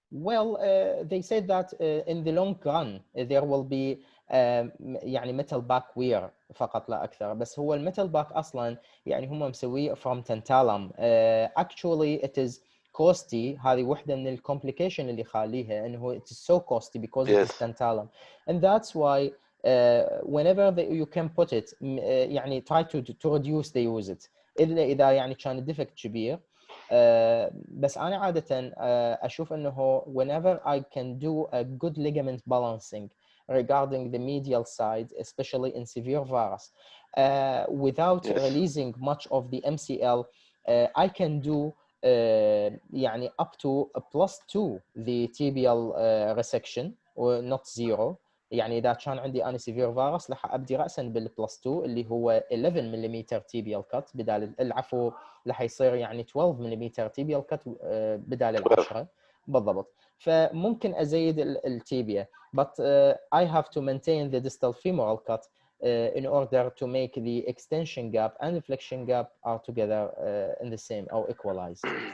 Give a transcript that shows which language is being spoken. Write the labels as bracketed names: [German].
[English] Well, they said that in the long run there will be يعني metal back wear [Arabic] فقط لا اكثر. بس هو الميتال باك اصلا يعني هم مسويه [English] from tantalum. Actually it is costly. [Arabic] هذه وحده من الكومبليكيشن اللي يخليها انه [English] it is so costly because it is Yes. tantalum, and that's why whenever you can put it يعني try to reduce the use it [Arabic] اذا يعني كان الديفكت كبير. بس انا عاده اشوف انه [English] whenever I can do a good ligament balancing regarding the medial side, especially in severe varus, without Yes. releasing much of the MCL, I can do يعني up to +2 the tibial resection or not 0. [Arabic] يعني اذا كان عندي انا سيفير فارس راح ابدي راسا بالبلس 2 اللي هو 11 ملم تيبيال كات بدال العفو، راح يصير يعني 12 ملم تيبيال كات بدال 10 بالضبط. فممكن ازيد التيبيا [English] but I have to maintain the distal femoral cut in order to make the extension gap and the flexion gap are together in the same or equalized.